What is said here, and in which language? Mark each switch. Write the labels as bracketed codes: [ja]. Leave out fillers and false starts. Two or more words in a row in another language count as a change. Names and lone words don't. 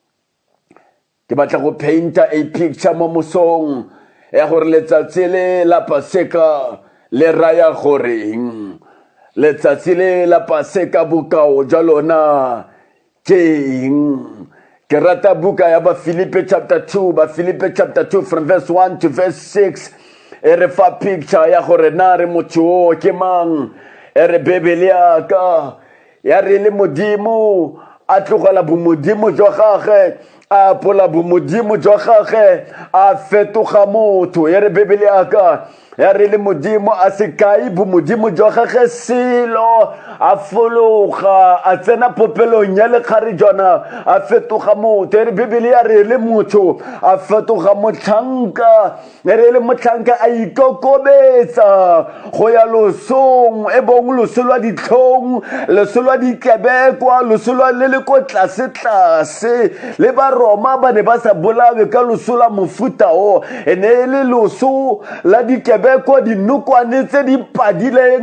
[tn] Ke batla go painta [en] a picture [tn] mo mosong ya gore letsatsi le la Paseka le raya goreng. Letsatsi le la Paseka bokao jwa lona ke eng? Ke rata buka ya ba Philippians [en] chapter 2 from verse 1 to verse 6. [tn] Ere fa picture ya gore na re motho o ke mang, ere bebele ya ka ya re le modimo a tlogela bomodimo jwa gagwe a pola bomodimo jwa gagwe a fetoga motho, ere bebele ya ka ya re le modimo a sekai bomodimo jwa gagwe selo a fologa a tsena popelong ya lekgare jwana a fetoga motho, ere bebele ya re le motho a fetoga motlhanka, ere le motlhanka a ikokobetsa go ya losong e bong loso lwa ditlhong, loso lwa dikebekwa, loso lwa le le ko tlase le ba Roma ba ne ba sa bolawe ka loso la mofuta o ene le loso la dikebekwa dinokwane tse di padileng.